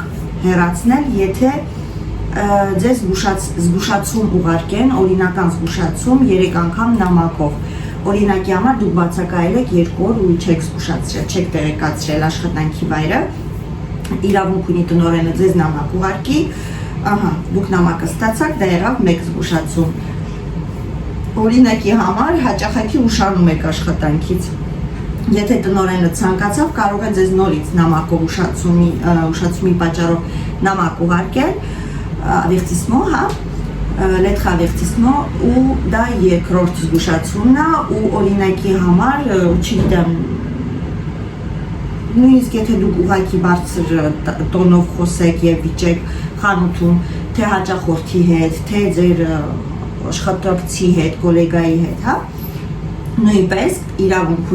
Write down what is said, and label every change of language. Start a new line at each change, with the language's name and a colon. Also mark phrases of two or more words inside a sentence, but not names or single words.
Armenian: հեռացնել, եթե ձեզ զգուշացում ուղարկեն, օրինական զգուշացում 3 անգամ նամակով, օրինակի համար դուք բացակայել եք 2 օր ու չեք զգուշացրել, չեք տեղեկացրել աշխատանքի վայրը, իրավունք ունի տնօրենը ձեզ նամակ ուղարկի, ահա, դուք նամակը ստացաք, դա եղավ մեկ զգուշացում։ Օրինակի համար հաճախակի ուշանում եք աշխատանքից։ Եթե տնօրենը ցանկացավ, կարող է ձեզ նորից նամակով ուշացումի պատճառով նամակ ուղարկել,
French: avertissement, հա, lettre avertissement,
Armenian: ու դա երկրորդ զգուշացումն է, ու օրինակի համար, չգիտեմ, նույնիսկ եթե դուք ուղղակի բարձր տոնով խոսեք եւ վիճեք խանութում, թե հաճախորդի հետ, թե ձեր աշխատակցի հետ, գոլեգայի հետ, հա, նույնպես իրավունք